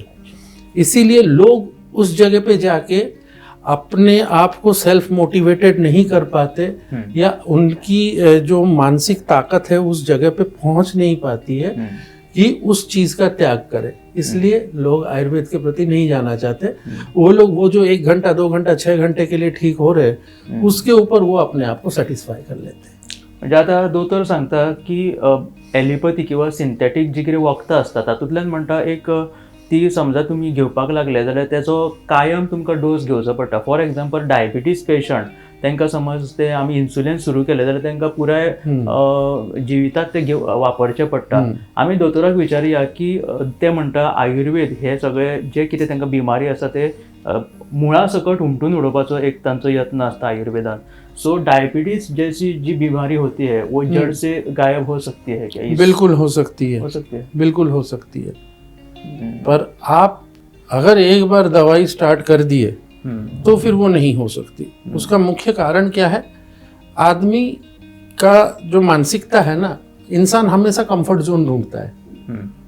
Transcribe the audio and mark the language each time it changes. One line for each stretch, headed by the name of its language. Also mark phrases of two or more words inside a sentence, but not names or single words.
Hindi: इसीलिए लोग उस जगह पे जाके अपने आप को सेल्फ मोटिवेटेड नहीं कर पाते, या उनकी जो मानसिक ताकत है उस जगह पे पहुंच नहीं पाती है कि उस चीज का त्याग करें। इसलिए लोग आयुर्वेद के प्रति नहीं जाना चाहते। वो लोग वो जो 1 घंटा, 2 घंटा, 6 घंटे के लिए ठीक हो रहे, उसके ऊपर वो अपने आप को सॅटिस्फाय कर लेते हैं।
Konkani: म्हणजे आता दोतोर सांगता की ॲलिपॅथी किंवा सिंथेटीक जी कितें वखदां असतात तातूंतल्यान म्हणटा एक ती समजा तुम्ही घेवपाक लागले जाल्यार त्याचो कायम तुमकां डोस घेवचो पडटा।
English: for example diabetes patient,
Konkani: तांकां समज ते आमी इन्सुलिन सुरू केले जाल्यार तांकां पुराय जिवितांत ते वापरचें पडटा। आमी दोतोराक विचारया की ते म्हणटा आयुर्वेद हे सगळे जे कितें तांकां बिमारी आसा ते मुळा सकट हुमटून उडोवपाचो एक तांचो यत्न आसता आयुर्वेदान।
Hindi: सो डायबिटीज जैसी जी बीमारी होती है वो जड़ से गायब हो सकती है क्या? बिल्कुल हो सकती है, बिल्कुल हो सकती है। पर आप अगर एक बार दवाई स्टार्ट कर दिए तो फिर वो नहीं हो सकती। उसका मुख्य कारण क्या है, आदमी का जो मानसिकता है ना, इंसान हमेशा
English: comfort zone
Hindi: ढूंढता है।